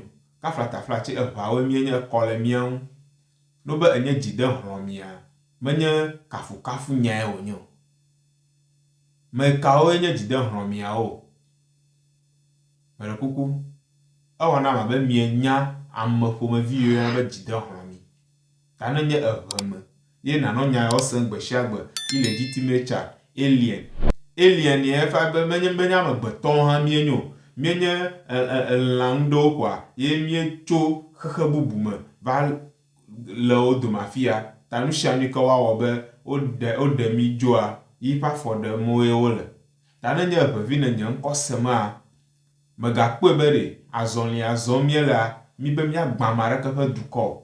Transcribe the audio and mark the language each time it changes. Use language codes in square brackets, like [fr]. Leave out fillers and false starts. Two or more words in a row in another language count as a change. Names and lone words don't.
[ee] Kaflatafla tse eʋawoe míenye ekɔ le mía ŋu. No be enye dzidehlɔ̃mia, menye kafukafu nyae wònye o. Me kawoe nye dzidehlɔ̃miawo? Meɖe kuku, ewɔ nam abe mienya ame ƒomevi yiwo yɔna be dzidehlɔ̃mi. Ta ne nye eʋe me, ye nanɔ nya yawo sem gbe sia gbe, [en] illegitimate child, alien. [ee] Alien ya efa be menye amegbetɔwo hã míenye o. Míenye lã ŋuɖewo kɔa, ye míetso xexe bubu me va le wo dome afia. Ta nu sia nu ke woawɔ be woɖe mi dzoa, yi ƒe afɔɖemewoe wole. Ta ne nye eʋevi ne nye ŋkɔ semea, megakpɔe be ɖe azɔli azɔm míelea, mi be míagbã ame aɖeke ƒe dukɔ o.